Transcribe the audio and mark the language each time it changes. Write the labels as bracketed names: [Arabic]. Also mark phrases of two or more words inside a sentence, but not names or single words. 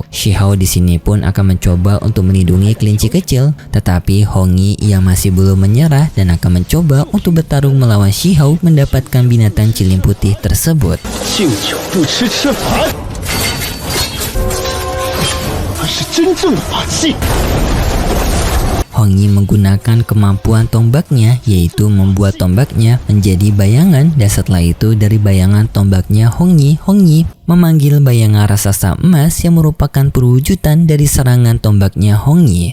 [Indonesian] Shihao di sini pun akan mencoba untuk melindungi kelinci kecil, tetapi Hongyi yang masih belum menyerah dan akan mencoba untuk bertarung melawan Shihao mendapatkan binatang cilim putih tersebut. [Chinese] 是真正的法器。 [Indonesian] Hong Yi menggunakan kemampuan tombaknya, yaitu membuat tombaknya menjadi bayangan, dan setelah itu dari bayangan tombaknya Hong Yi memanggil bayangan raksasa emas yang merupakan perwujudan dari serangan tombaknya Hong Yi.